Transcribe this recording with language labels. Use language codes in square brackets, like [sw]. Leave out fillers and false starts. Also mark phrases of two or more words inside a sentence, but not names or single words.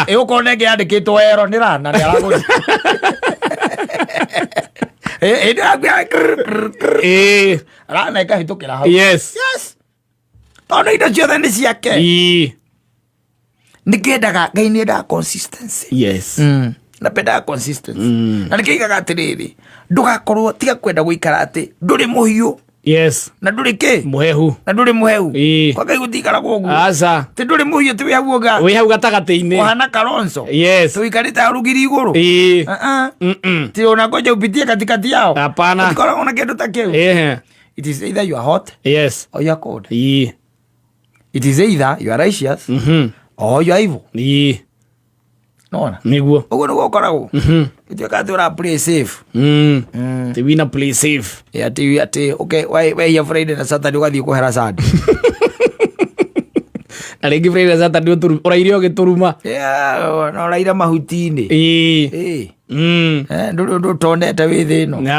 [ki] ũkona ĩngĩ yandĩkĩtwo ero nĩ rana nĩ aragũri hĩndĩ yaku rana ĩkahĩtũkĩra hau tondũ indo ciothe nĩ ciake nĩkĩendaga Ngai nĩendaga consistency napendaga consistency na nĩkĩigaga atĩrĩrĩ ndũgakorwo tiga kwenda gũikara atĩ ndũrĩ mũhiũ na ndũrĩ kĩ mũhehu na ndũrĩ mũhehu kwa Ngai gũtikaragwo ũguo aca tĩ ndũrĩ mũhiũ tĩ wĩ hau gatagatĩ-inĩ ũhana Kalonzo tũikarĩte hau rũgiri igũrũ tĩ ona [sw] ngoja upitie katikati yao hapana [ki] ũtikoragwo na kĩndũ ta kĩu [en] it is either you are hot or you are cold it is either you are righteous or you are evil nona [ki] nĩguo ũguo nĩguo ũkoragwo ĩtuĩka atĩ ũra [en] play safe [ki] tĩ wina [en] play safe [ki] atĩ okay wehia Friday na Saturday ũgathiĩ kũhera Sunday na rĩngĩ Friday na Saturday ũraire ũgĩtũruma na ũraira mahuti-inĩ ndũrĩ ũtonete wĩ thĩ ĩno